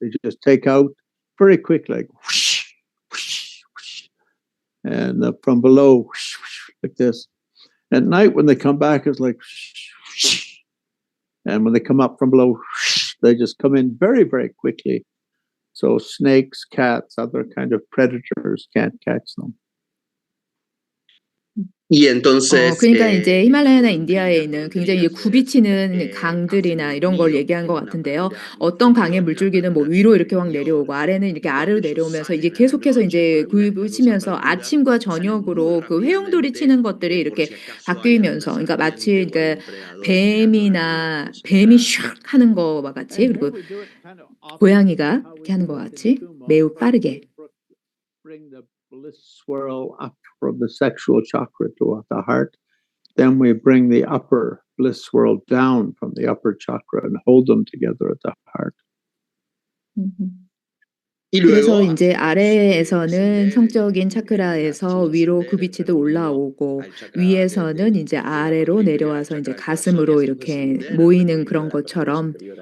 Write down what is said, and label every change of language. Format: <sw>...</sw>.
<en>They just take out very quickly, like whoosh, whoosh, whoosh, and from below, whoosh, whoosh, like this. At night when they come back, it's like whoosh, whoosh. And when they come up from below, whoosh, they just come in very, very quickly. So snakes, cats, other kind of predators can't catch them.</en> <es>Y entonces,</es> <ko>그러니까 이제 히말라야나 인디아에 있는 굉장히 굽이치는 강들이나 이런 걸 얘기한 것 같은데요. 어떤 강의 물줄기는 뭐 위로 이렇게 확 내려오고 아래는 이렇게 아래로 내려오면서 이제 계속해서 이제 굽이치면서 아침과 저녁으로 그 회용돌이 치는 것들이 이렇게 바뀌면서, 그러니까 마치 그러니까 뱀이 슉 하는 거와 같이, 그리고 고양이가 이렇게 하는 것 같이 매우 빠르게.</ko> <en>Bring the bliss swirl up from the sexual chakra to the heart. Then we bring the upper bliss swirl down from the upper chakra and hold them together at the heart.</en> <ko>그래서 이제 아래에서는 성적인 차크라에서 위로 굽이치도 올라오고 위에서는 이제 아래로 내려와서 이제 가슴으로 이렇게 모이는 그런 것처럼.</ko>